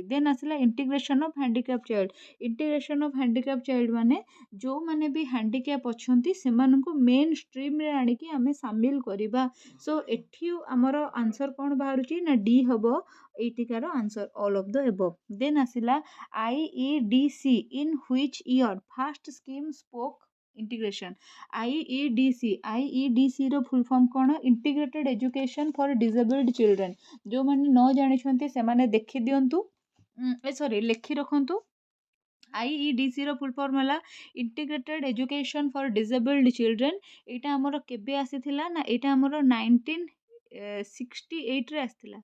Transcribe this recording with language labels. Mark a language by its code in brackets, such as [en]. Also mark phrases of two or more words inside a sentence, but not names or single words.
[or] ଦେନ୍ ଆସିଲା [en] integration of handicap child. integration of handicap child [or] ମାନେ ଯେଉଁମାନେ ବି ହ୍ୟାଣ୍ଡିକ୍ୟାପ୍ ଅଛନ୍ତି ସେମାନଙ୍କୁ ମେନ୍ ଷ୍ଟ୍ରିମ୍ରେ ଆଣିକି ଆମେ ସାମିଲ କରିବା। ସୋ ଏଠି ଆମର ଆନ୍ସର୍ କ'ଣ ବାହାରୁଛି ନା ଡି ହେବ ଏଇଠିକାର ଆନ୍ସର୍, [en] all of the above. ଦେନ୍ ଆସିଲା IEDC in which year first scheme spoke integration। [or] IEDCର ଫୁଲ୍ ଫର୍ମ କ'ଣ? ଇଣ୍ଟିଗ୍ରେଟେଡ୍ ଏଜୁକେସନ୍ ଫର୍ ଡିସେବଲ୍ଡ ଚିଲଡ୍ରେନ୍। ଯେଉଁମାନେ ନ ଜାଣିଛନ୍ତି ସେମାନେ ଦେଖିଦିଅନ୍ତୁ, ସରି ଲେଖି ରଖନ୍ତୁ। IEDCର ଫୁଲ୍ ଫର୍ମ ହେଲା ଇଣ୍ଟିଗ୍ରେଟେଡ୍ ଏଜୁକେସନ୍ ଫର୍ ଡିସେବଲ୍ଡ ଚିଲଡ୍ରେନ୍। ଏଇଟା ଆମର କେବେ ଆସିଥିଲା ନା ଏଇଟା ଆମର 1968ରେ ଆସିଥିଲା।